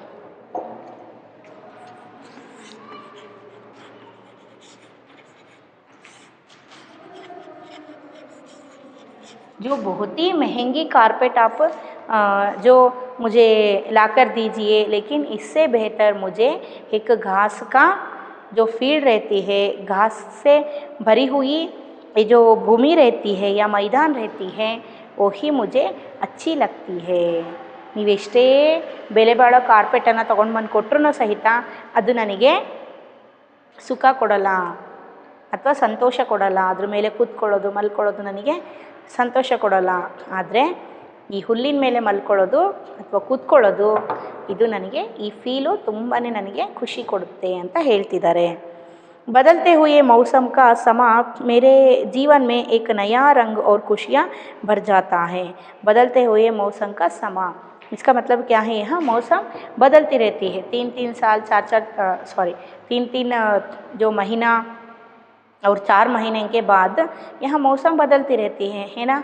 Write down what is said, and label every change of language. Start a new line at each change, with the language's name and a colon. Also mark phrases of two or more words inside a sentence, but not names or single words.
Hindi: जो बहुत ही महंगी कारपेट आप जो मुझे लाकर दीजिए, लेकिन इससे बेहतर मुझे एक घास का जो फील्ड रहती है, घास से भरी हुई ये जो भूमि रहती है या मैदान रहती है, वही मुझे अच्छी लगती है.
Kannada: ನೀವೆಷ್ಟೇ ಬೆಲೆ ಬಾಳೋ ಕಾರ್ಪೆಟನ್ನು ತೊಗೊಂಡು ಬಂದು ಕೊಟ್ಟರು ಸಹಿತ ಅದು ನನಗೆ ಸುಖ ಕೊಡಲ್ಲ ಅಥವಾ ಸಂತೋಷ ಕೊಡಲ್ಲ. ಅದ್ರ ಮೇಲೆ ಕೂತ್ಕೊಳ್ಳೋದು, ಮಲ್ಕೊಳ್ಳೋದು ನನಗೆ ಸಂತೋಷ ಕೊಡಲ್ಲ. ಆದರೆ ಈ ಹುಲ್ಲಿನ ಮೇಲೆ ಮಲ್ಕೊಳ್ಳೋದು ಅಥವಾ ಕೂತ್ಕೊಳ್ಳೋದು ಇದು ನನಗೆ ಈ ಫೀಲು ತುಂಬಾ ನನಗೆ ಖುಷಿ ಕೊಡುತ್ತೆ ಅಂತ ಹೇಳ್ತಿದ್ದಾರೆ.
Hindi: बदलते हुए मौसम का समा मेरे जीवन में एक नया रंग और खुशियाँ भर जाता है. बदलते हुए मौसम का समा, इसका मतलब क्या है, यहाँ मौसम बदलती रहती है. 3-3 साल 3-3 जो महीना और 4 महीने के बाद यहाँ मौसम बदलती रहती है ना.